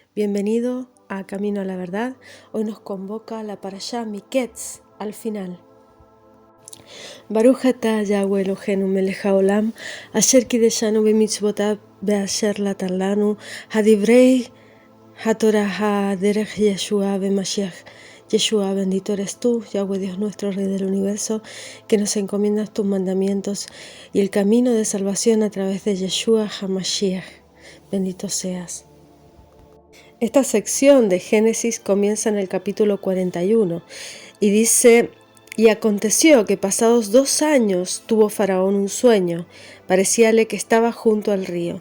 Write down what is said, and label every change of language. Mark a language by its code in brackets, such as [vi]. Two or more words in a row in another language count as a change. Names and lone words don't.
[es] Bienvenido a Camino a la Verdad. Hoy nos convoca la Parashá Miketz al final. [he] ברוך אתה יהוה אלהינו מלך העולם אשר קדשנו במצותיו ואשר נתן לנו הדברי התורה הדרך ישוע במשיח ישוע. [es] Bendito eres tú, Yahweh Dios nuestro, Rey del universo, que nos encomiendas tus mandamientos y el camino de salvación a través de Yeshua HaMashiach. Bendito seas. Esta sección de Génesis comienza en el capítulo 41 y dice: y aconteció que pasados 2 años tuvo Faraón un sueño, parecíale que estaba junto al río.